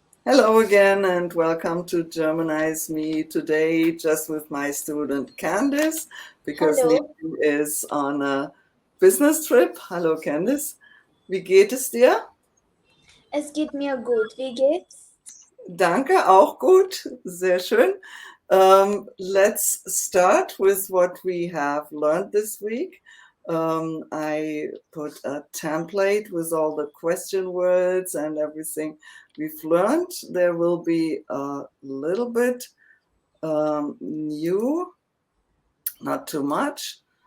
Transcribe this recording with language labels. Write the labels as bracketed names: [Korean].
[English] Hello again and welcome to Germanize Me today just with my student Candice because [German] Hallo, [English] Niki is on a business trip. [German] Hallo Candice, wie geht es dir? es geht mir gut. Wie geht's? Danke, auch gut, sehr schön. [English] Let's start with what we have learned this week. I put a template with all the question words and everything we've learned. There will be a little bit new, not too much.